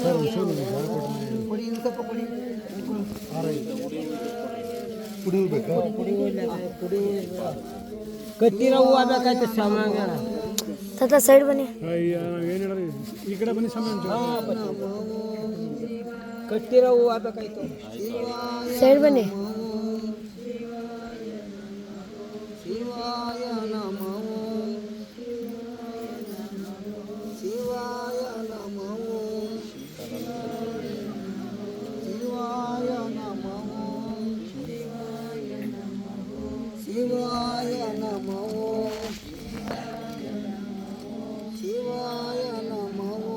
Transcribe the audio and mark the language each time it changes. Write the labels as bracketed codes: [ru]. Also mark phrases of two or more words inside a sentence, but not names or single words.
[kn] ಪುಡಿ ಸ್ವಲ್ಪ ಪುಡಿ ಪುಡಿ ಬೇಕಾ ಪುಡಿ ಕಟ್ಟಿರೋ ಹೂವು ಬೇಕಾಯ್ತು ಸಾಮಾನ್ಯ ತಾತ ಸೈಡ್ ಬನ್ನಿ. ಏನು ಹೇಳಿ ಈ ಕಡೆ ಬನ್ನಿ ಸಮಯ ಕಟ್ಟಿರೋ ಹೂವು ಬೇಕಾಯ್ತು ಸೈಡ್ ಬನ್ನಿ. [sa] ಶಿವಾಯ ನಮೋ ಶಿವಾಯ ನಮೋ ಶಿವಾಯ ನಮೋ ಶಿವಾಯ ನಮೋ ಶಿವಾಯ ನಮೋ